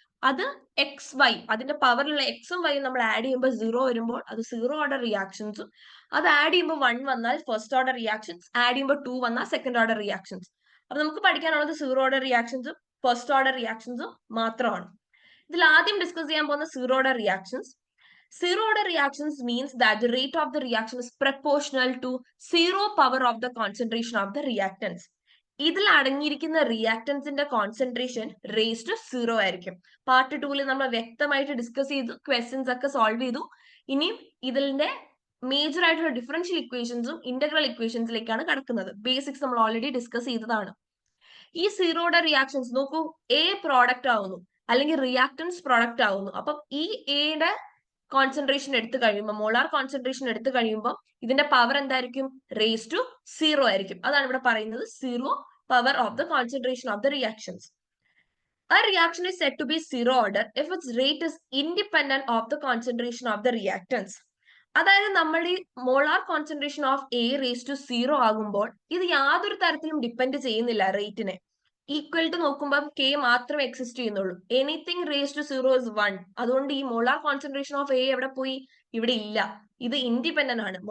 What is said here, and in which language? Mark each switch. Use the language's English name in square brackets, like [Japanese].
[Malayalam] അത് X Y, അതിന്റെ പവറിലുള്ള എക്സും വൈയും നമ്മൾ ആഡ് ചെയ്യുമ്പോൾ 0 വരുമ്പോൾ അത് സീറോ ഓർഡർ റിയാക്ഷൻസും, അത് ആഡ് ചെയ്യുമ്പോൾ 1 വന്നാൽ ഫസ്റ്റ് ഓർഡർ റിയാക്ഷൻസ്, ആഡ് ചെയ്യുമ്പോൾ 2 വന്നാൽ സെക്കൻഡ് ഓർഡർ റിയാക്ഷൻസ്. അപ്പൊ നമുക്ക് പഠിക്കാനുള്ളത് സീറോ ഓർഡർ റിയാക്ഷൻസും ഫസ്റ്റ് ഓർഡർ റിയാക്ഷൻസും മാത്രമാണ്. ഇതിൽ ആദ്യം ഡിസ്കസ് ചെയ്യാൻ പോകുന്ന zero order reactions. [English] Zero order reactions means that the rate of the reaction is proportional to zero power of the concentration of the reactants. [Malayalam] ഇതിൽ അടങ്ങിയിരിക്കുന്ന റിയാക്ടൻസിന്റെ കോൺസെൻട്രേഷൻ റേസ് ടു 0 ആയിരിക്കും. Part 2 നമ്മൾ വ്യക്തമായിട്ട് ഡിസ്കസ് ചെയ്തു, ക്വസ്റ്റ്യൻസ് ഒക്കെ solve ചെയ്തു. ഇനിയും ഇതിന്റെ മേജർ ആയിട്ടുള്ള ഡിഫറൻഷ്യൽ ഇക്വേഷൻസും ഇന്റഗ്രൽ ഇക്വേഷൻസിലേക്കാണ് കടക്കുന്നത്. ബേസിക്സ് നമ്മൾ ഓൾറെഡി ഡിസ്കസ് ചെയ്തതാണ്. ഈ സീറോ ഓർഡർ റിയാക്ഷൻസ് നോക്കൂ, എ പ്രോഡക്റ്റ് ആവുന്നു അല്ലെങ്കിൽ റിയാക്ടൻസ് പ്രോഡക്റ്റ് ആവുന്നു. അപ്പം ഈ എയുടെ കോൺസെൻട്രേഷൻ എടുത്തു കഴിയുമ്പോൾ, മോളാർ കോൺസെൻട്രേഷൻ എടുത്തു കഴിയുമ്പോൾ ഇതിന്റെ പവർ എന്തായിരിക്കും? റേസ് ടു 0 ആയിരിക്കും. അതാണ് ഇവിടെ പറയുന്നത്, [English] Zero power of the concentration of the reactions. A reaction is said to be zero order if its rate is independent of the concentration of the reactants. [Malayalam] അതായത് നമ്മൾ ഈ molar concentration of A raise to 0 ആകുമ്പോൾ ഇത് യാതൊരു തരത്തിലും depend ചെയ്യുന്നില്ല റേറ്റിനെ. Equal to നോക്കുമ്പോൾ K മാത്രമേ എക്സിസ്റ്റ് ചെയ്യുന്നുള്ളൂ. [English] Anything raise to 0 is 1. [Malayalam] അതുകൊണ്ട് ഈ മോളാർ കോൺസെൻട്രേഷൻ ഓഫ് എ എവിടെ പോയി? ഇവിടെ ഇല്ല. ഇത് ഇൻഡിപെൻഡന്റ് ആണ്.